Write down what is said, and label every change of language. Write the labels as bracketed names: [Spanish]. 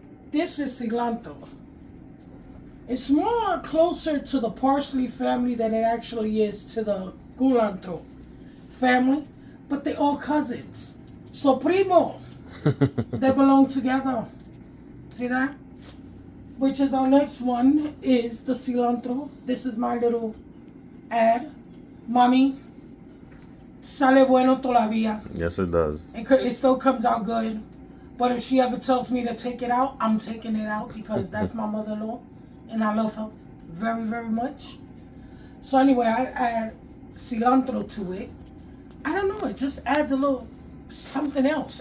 [English] This is cilantro. It's more closer to the parsley family than it actually is to the culantro family, but they're all cousins. So primo, they belong together. See that? Which is our next one is the cilantro. This is my little ad. [Spanish] Mommy, sale bueno todavía. [English] Yes, it does. It still comes out good. But if she ever tells me to take it out, I'm taking it out because that's my mother-in-law. And I love her very, very much. So anyway, I add cilantro to it. I don't know, it just adds a little something else.